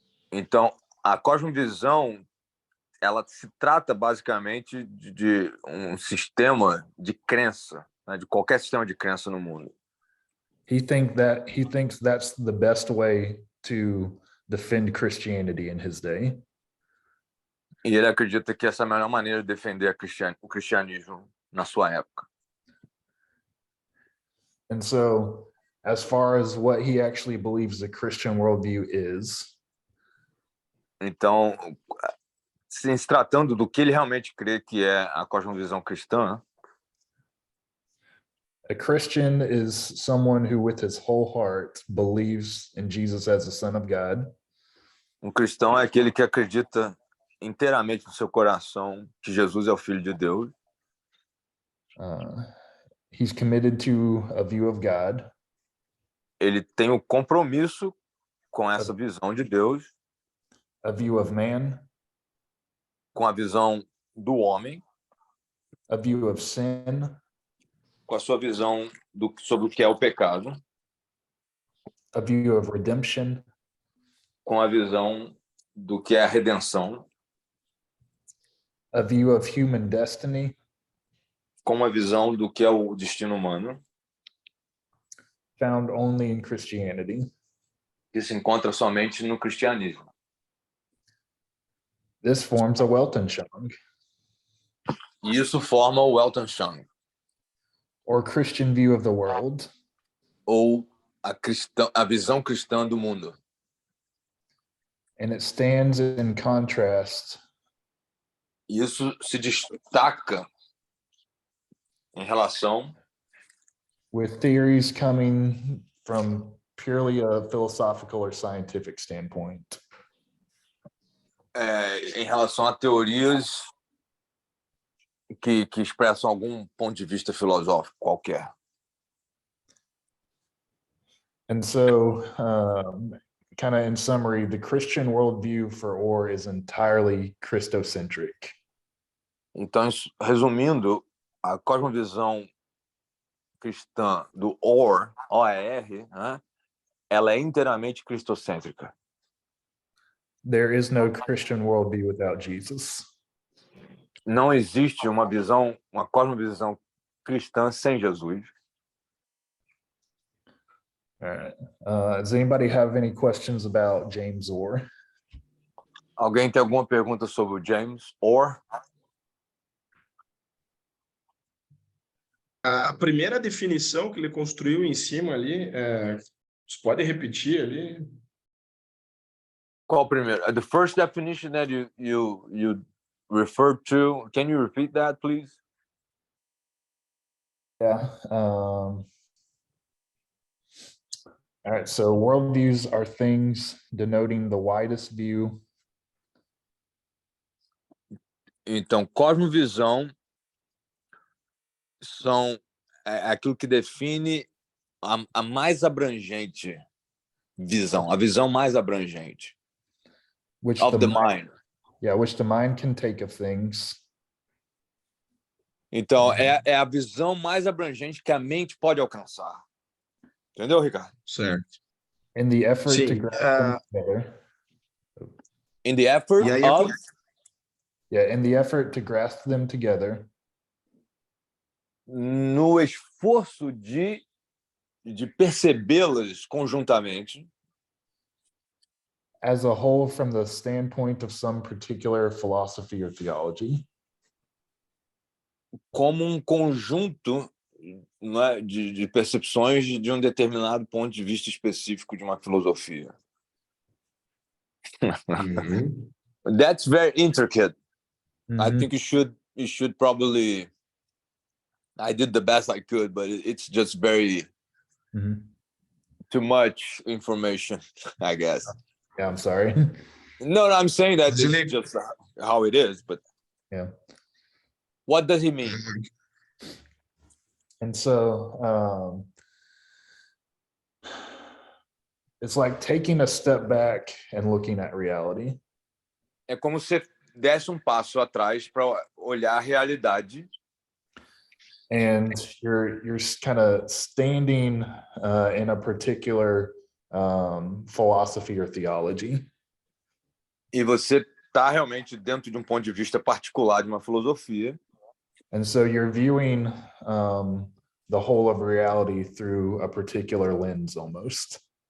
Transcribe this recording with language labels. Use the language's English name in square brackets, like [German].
[Portuguese] Então, a cosmovisão, ela se trata basicamente de um sistema de crença, né? De qualquer sistema de crença no mundo. [English] He thinks that's the best way to defend Christianity in his day. [Portuguese] E ele acredita que essa é a melhor maneira de defender o cristianismo na sua época. [English] And so, as far as what he actually believes the Christian worldview is, [Portuguese] então, se tratando do que ele realmente crê que é a cosmovisão cristã, [English] a Christian is someone who, with his whole heart, believes in Jesus as the Son of God. [Portuguese] Um cristão é aquele que acredita inteiramente no seu coração que Jesus é o Filho de Deus. [English] He's committed to a view of God. [Portuguese] Ele tem um compromisso com essa visão de Deus. [English] A view of man. [Portuguese] Com a visão do homem. [English] A view of sin. [Portuguese] Com a sua visão sobre o que é o pecado. [English] A view of redemption. [Portuguese] Com a visão do que é a redenção. [English] A view of human destiny. [Portuguese] Com uma visão do que é o destino humano. [English] Found only in Christianity. [Portuguese] Que se encontra somente no cristianismo. [English] This forms a Weltanschauung. [Portuguese] E isso forma o Weltanschauung. [English] Or Christian view of the world. [Portuguese] Ou a visão cristã do mundo. [English] And it stands in contrast. [Portuguese] Isso se destaca em relação [English] with theories coming from purely a philosophical or scientific standpoint. [Portuguese] Em relação a teorias que expressam algum ponto de vista filosófico qualquer. [English] And so, kind of in summary, the Christian worldview for Orr is entirely Christocentric. [Portuguese] Então, resumindo, a cosmovisão cristã do Orr, O-E-R, né? Ela é inteiramente cristocêntrica. [English] There is no Christian worldview without Jesus. [Portuguese] Não existe uma cosmovisão cristã sem Jesus. [English] All right. Does anybody have any questions about James Orr? [Portuguese] Alguém tem alguma pergunta sobre o James Orr? A primeira definição que ele construiu em cima ali, você pode repetir ali? Qual primeiro? [English] The first definition that you referred to, can you repeat that, please? Yeah. All right. So worldviews are things denoting the widest view. [Portuguese] Então, cosmovisão são aquilo que define a mais abrangente visão, a visão mais abrangente. [English] Which of the mind. Yeah, which the mind can take of things. [Portuguese] Então, é a visão mais abrangente que a mente pode alcançar. Entendeu, Ricardo? Certo. [English] In the effort to [Portuguese] Sim, [English] grasp them together. In the effort [Portuguese] e aí [English] of... Yeah, in the effort to grasp them together. [Portuguese] No esforço de percebê-las conjuntamente, [English] As a whole from the standpoint of some particular philosophy or theology. [Portuguese] como um conjunto, não é, de percepções de um determinado ponto de vista específico de uma filosofia. Uhum. [English] That's very intricate. I Mhm. think you should probably... I did the best I could, but it's just very Mhm. too much information, I guess. Yeah, I'm sorry. No, I'm saying that [Portuguese] Mas [English] it's [Portuguese] ele- [English] just how it is, but Yeah. what does he mean? And so it's like taking a step back and looking at reality. [Portuguese] É como se desse um passo atrás para olhar a realidade. [English] And you're kind of standing in a particular philosophy or theology. [Portuguese] E você está realmente dentro de um ponto de vista particular de uma filosofia. [English] And so you're viewing the whole of reality through a particular lens almost.